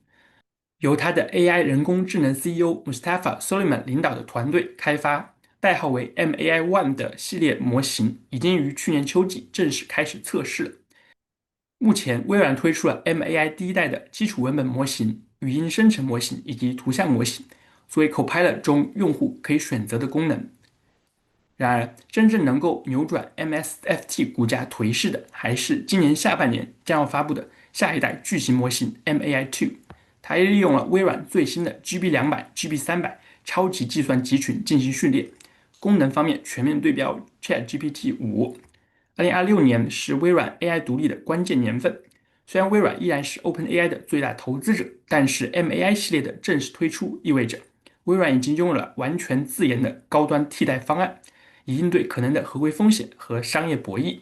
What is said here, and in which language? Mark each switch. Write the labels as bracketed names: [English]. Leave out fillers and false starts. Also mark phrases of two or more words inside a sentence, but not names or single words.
[Chinese] 由它的 AI 人工智能 CEO Mustafa Suleyman 領導的團隊開發，代號為 MAI-1 的系列模型，已經於去年秋季正式開始測試了。目前，微軟推出了 MAI 第一代的基礎文本模型、語音生成模型以及圖像模型，作為 Copilot 中用戶可以選擇的功能。然而，真正能夠扭轉 MSFT 股價頹勢的，還是今年下半年將要發布的下一代巨型模型 MAI-2。它也利用了微軟最新的 GB200、GB300 超級計算集群進行訓練，功能方面全面對標 ChatGPT 5。2026年是微軟 AI 獨立的關鍵年份，雖然微軟依然是 OpenAI 的最大投資者，但是 MAI 系列的正式推出意味着微軟已經擁有了完全自研的高端替代方案，以應對可能的合規風險和商業博弈。